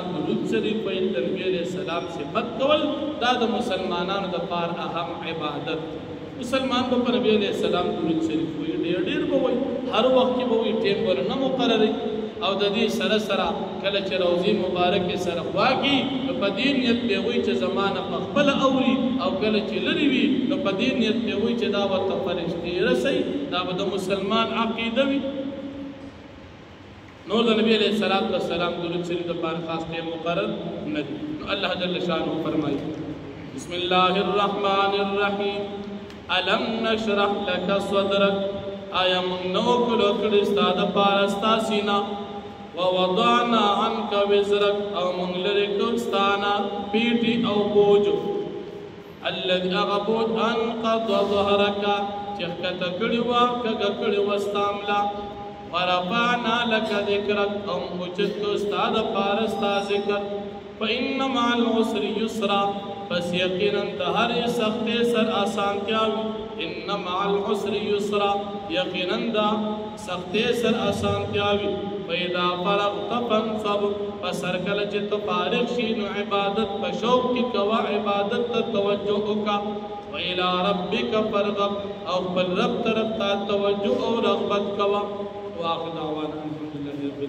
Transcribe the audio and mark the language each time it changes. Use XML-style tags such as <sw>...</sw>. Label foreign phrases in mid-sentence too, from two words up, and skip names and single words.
<ps>درود شریف ویل د نبی</ps> <ar>علیہ السلام</ar> <ps>صفت کول دا د مسلمانانو دپاره اهم عبادت مسلمان به په نبی</ps> <ar>علیہ السلام</ar> <ps>درود شریف وایي ډېر ډېر به وایي هر وخت کې به وایي ټیم ور نه مقرري او د دې سره سره کله چې روضې مبارکې سره خواږي نو په دې نیت به وایي چې زمانه په خپله اوري او کله چې لرې وي نو په دې نیت به وایي چې دا ورته فرښتې رسوي دا به د مسلمان عقیده وي نور د نبی</ps> <ar>علیہ السلام</ar> <ps>درود شریف دپاره خاص ټیم مقرر نه دي نو الله</ps> <ar>جل شانه</ar> <ps>فرمایي</ps> <ar>بسم الله الرحمن الرحیم الم نشرح لك صدرك</ar> <ps>آیا موږ نه وکړو کړي ستا دپاره ستا سینه</ps> <ar>ووضعنا عنك وزرك</ar> <ps>او موږ لرې کړو ستا نه پیټي او بوج الذي هغه بوج</ps> <ar>انقض ظهرك</ar> <ps>چې ښکته کړي وه کږه کړي وه ستا ملا</ps> <ar>ورفعنا لك ذکرک</ar> <ps>او اوچت کو ستا دپاره ستا ذکر</ps> <ar>فإن مع العسر</ar> <ps>يسرا پس یقینا د هرې سختۍ سر اسانتیا وي</ps> <ar>ان مع العسر يسرا</ar> <ps>یقینا د سختۍ سر اسانتیا وي</ps> <ar>فإذا فرغت فانصب</ar> <ps>پس هر کله چې ته فارغ شي نو عبادت په شوق کې کوه عبادت ته توجه وکړه</ps> <ar>وإلى ربك فارغب</ar> <ps>او خپل رب طرف ته توجه او رغبت کوه</ps> <ar>واخر دعوانا الحمد لله</ar>